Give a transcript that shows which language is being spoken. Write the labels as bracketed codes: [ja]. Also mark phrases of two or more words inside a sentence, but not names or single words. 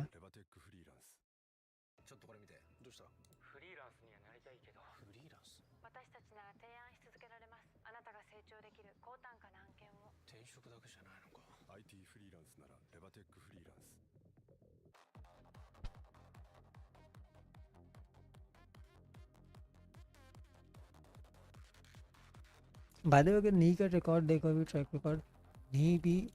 [ja] レバテックフリーランス。ちょっとこれ見て。どうした？フリーランスにはなりたいけどフリーランス。私たちなら提案し続けられます。あなたが成長できる高単価な案件を。転職だけじゃないのか。 IT フリーランスならレバテックフリーランス。 [en] by the way [ur] اگر نی کا ریکارڈ دیکھو بھی [en] track record [ur] نی بھی